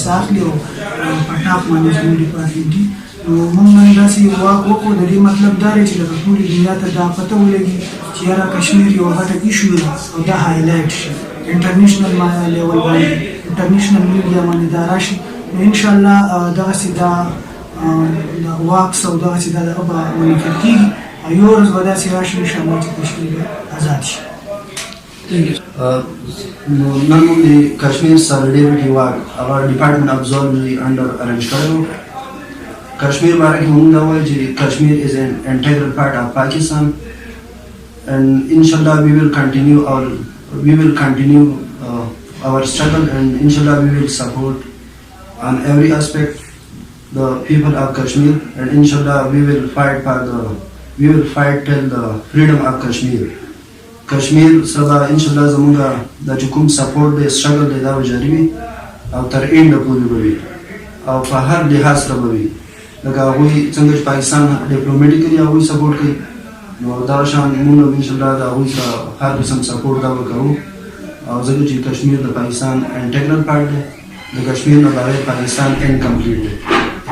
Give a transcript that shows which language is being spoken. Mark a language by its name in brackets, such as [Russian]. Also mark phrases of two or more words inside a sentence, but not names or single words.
[Pashto] حصه اخلي او په [English] top management department [Pashto] دي نو موږ نن داسې واک وکړو د دې مطلب دا دی چې لکه ټولې دنیا ته دا پته ولګي چې یاره کشمیر یوه غټه ایشو ده او دا هایلایټ شي [English] international level [Pashto] باندې [English] international media [Pashto] باندې دا راشي نو انشاءالله دغسې دا واکس او دغسې دا دغه به منعقد کېږي او یو ورځ به داسې راشي انشاءالله چې کشمیر به آزاد شي نن موږ د کشمیر [English] solidarity walk هغه department of zoology under arrange [Pashto] کړی و کشمیر باره کې موږ دا وایو چې [English] Kashmir is an integral part of Pakistan and inshallah we will continue our struggle and inshallah we will support on every aspect the people of Kashmir and inshallah we will fight till the freedom of Kashmir. [Pashto] Kashmir سره inshallah زمونږ د کوم سپورټ دی struggle دی دا به جاري وي او تر اینډ پورې به وي او په هر لحاظ سره به وي لکه هغوی څنګه چې پاکستان ډیپلوماټیکلي هغوی سپورټ کوي نو دا شان موږ انشاءالله د هغوی سره هر قسم سپورټ دا به کوو او ځکه چې کشمیر د پاکستان [English] integral part [Pashto] دی د کشمیر نه بغیر پاکستان انکمپلیټ دی